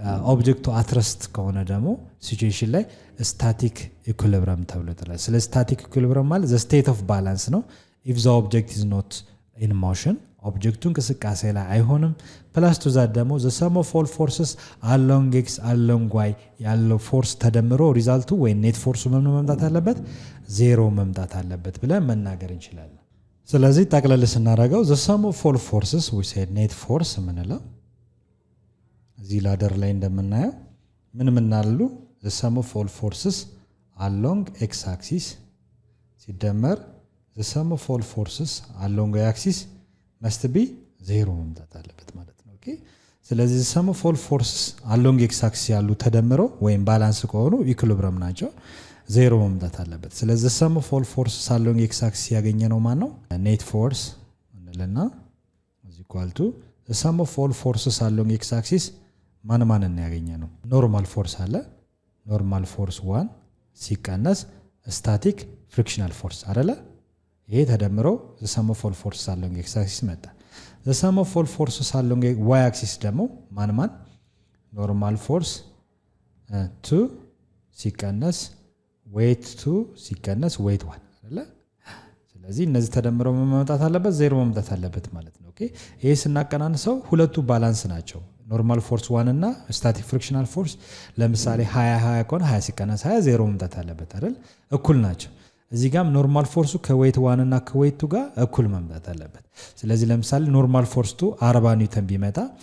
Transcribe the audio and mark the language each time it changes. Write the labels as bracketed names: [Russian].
[Amharic] ኦብጀክቱ አትረስት ከሆነ ደግሞ ሲቹዌሽን ላይ ስታቲክ ኢኩሊብሪየም ተብሎ ይጠራል። ስለ ስታቲክ ኢኩሊብሪየም ማለት [English] the state of balance [Amharic] ነው። [English] if the object is not in motion [Amharic] ኦብጀክቱ እንቅስቃሴ ላይ አይሆንም። ፕላስ ቱ ዛት ደግሞ [English] the sum of all forces along x along y [Amharic] ያለው ፎርስ ተደምሮ ሪዛልቱ ወይ ኔት ፎርሱ ምን መምጣት አለበት? 0 መምጣት አለበት ብለን መናገር እንችላለን። ስለዚህ ጠቅለል ስናደርገው [English] the sum of all forces we said net force [Amharic] ምንለው እዚህ ላደር ላይ እንደምናየው ምን አሉ? [English] the sum of all forces along x axis ሲደመር the sum of all forces along y axis must be 0 [Amharic] መምጣት አለበት ማለት ነው። ኦኬ ስለዚህ [English] the sum of all forces along x axis [Amharic] ያሉ ተደምረው ወይም ባላንስ ከሆኑ ኢኩሊብሪየም ናቸው፣ 0 መምጣት አለበት። ስለዚህ the sum of all forces along x axis ያገኘነው ማን ነው? [English] net force እንልና is equal to the sum of all forces along x axis [Amharic] ማን ያገኘነው? ኖርማል ፎርስ አለ፣ ኖርማል ፎርስ 1 ሲቀነስ ስታቲክ ፍሪክሽናል ፎርስ አይደለ? ይሄ ተደምረው [English] the sum of all forces along x axis [Amharic] መጣ። [English] the sum of all forces along y axis [Amharic] ደግሞ ማን ኖርማል ፎርስ 2 ሲቀነስ weight 2 ሲቀነስ weight 1 አይደለ? ስለዚህ እነዚህ ተደምረው መምጣት አለበት፣ 0 መምጣት አለበት ማለት ነው። ኦኬ ይሄ ስናቀናንሰው ሁለቱ ባላንስ ናቸው። ኖርማል ፎርስ 1 እና ስታቲክ ፍሪክሽናል ፎርስ ለምሳሌ 20 ከሆነ 20 ሲቀነስ 20 0 መምጣት አለበት አይደል እኩል ናቸው እዚህ ጋርም ኖርማል ፎርሱ ከዌይት 1 እና ከዌይት 2 ጋር እኩል መምጣት አለበት ስለዚህ ለምሳሌ ኖርማል ፎርስ 2 40 ኒውተን ቢመጣ